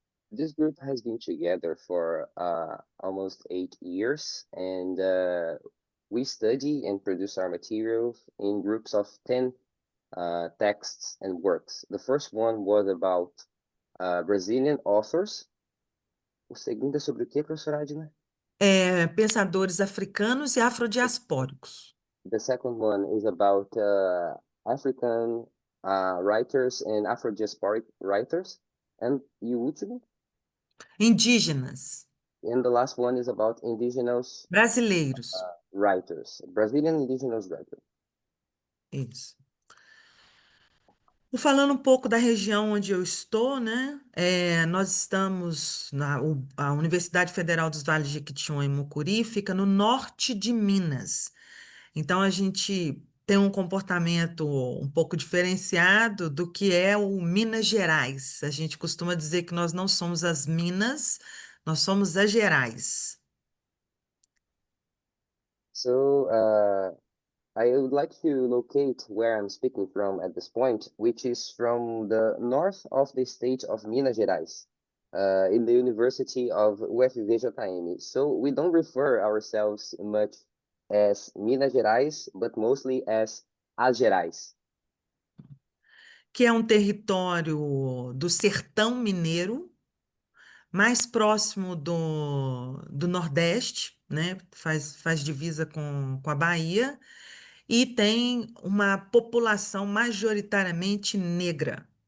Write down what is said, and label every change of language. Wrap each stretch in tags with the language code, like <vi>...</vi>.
<en>This group has been together for almost 8 years, and we study and produce our materials in groups of 10 texts and works. The first one was about Brazilian authors.</en> <pt>O segundo é sobre o quê, professora Adna? Pensadores africanos e afrodiaspóricos.</pt> <en>The second one is about African writers and Afro-diasporic writers.</en> <pt>And e o último? Indígenas.</pt> <en>And the last one is about indigenous</en> <pt>Brasileiros.</pt> <en>writers, Brazilian indigenous writers.</en> <pt>Isso. Falando um pouco da região onde eu estou, né? Nós estamos a Universidade Federal dos Vales de Jequitinhonha e Mucuri fica no norte de Minas. Então a gente tem um comportamento um pouco diferenciado do que é o Minas Gerais. A gente costuma dizer que nós não somos as Minas, nós somos as Gerais.</pt> <en>So I would like to locate where I'm speaking from at this point, which is from the north of the state of Minas Gerais, in the University of UFVJM. So we don't refer ourselves much as Minas Gerais, but mostly as As Gerais.</en> <pt>Que é um território do sertão mineiro, mais próximo do Nordeste, né? Faz divisa com a Bahia, e tem uma população majoritariamente negra.</pt>